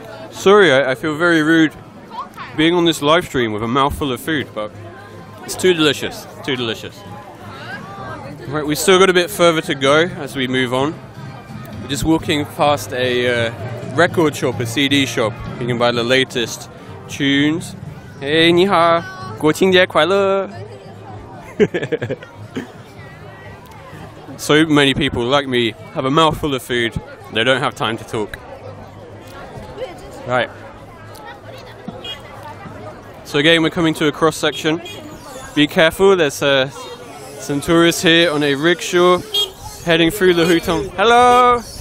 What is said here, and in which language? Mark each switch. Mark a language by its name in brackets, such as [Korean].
[English] Sorry, I feel very rude being on this live stream with a mouthful of food, but it's too delicious. Too delicious. Right, we've still got a bit further to go as we move on. We're just walking past a record shop, a CD shop. You can buy the latest tunes. [Chinese] Hey, 你好，国庆节快乐。 [English] So many people like me have a mouthful of food. They don't have time to talk. Right. So again, we're coming to a cross section. Be careful. There's some tourists here on a rickshaw heading through the Hutong. Hello.